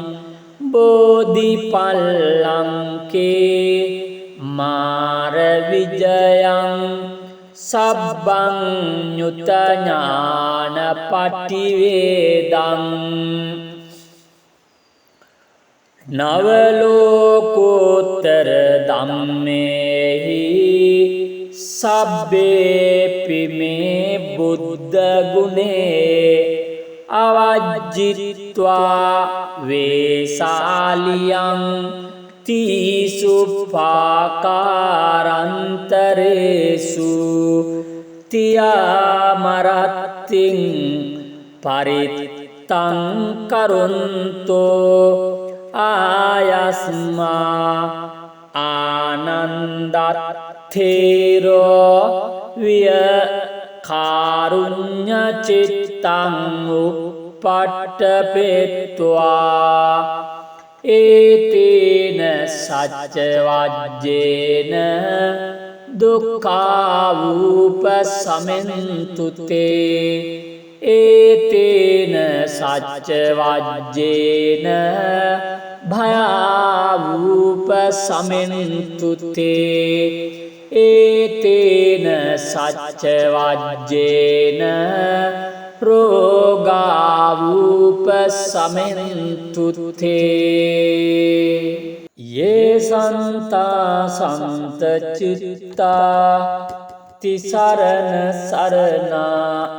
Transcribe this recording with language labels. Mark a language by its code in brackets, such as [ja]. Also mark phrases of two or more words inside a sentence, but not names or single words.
[pi] බෝධිපල්ලංකේ මාර විජයං සබ්බං ඤුත ඥාන පටිවේදං නවලෝකෝත්තර ධම්මේහි සබ්බේපි මේ බුද්ධ ගුණේ අවජ්ජිත්වා වේසාලියං තීසුපාකාරන්තරේසු තියාමරත්තිං පරිත්තං කරුන්තෝ ආයස්මා ආනන්දත්තේරෝ විය කාරුඤ්ඤ චිත්තං උපට්ඨපෙත්වා ඒතේන සච්ච වජ්ජේන දුක්ඛාවූපසමෙන්තුතේ ඒතේන සච්ච වජ්ජේන භයාවූපසමෙන්තුතේ ඒතේන සච්ච වජ්ජේන රෝගාවූපසමෙන්තුතේ යේ සන්තා සන්ත චිත්තා තිසරණ සරණා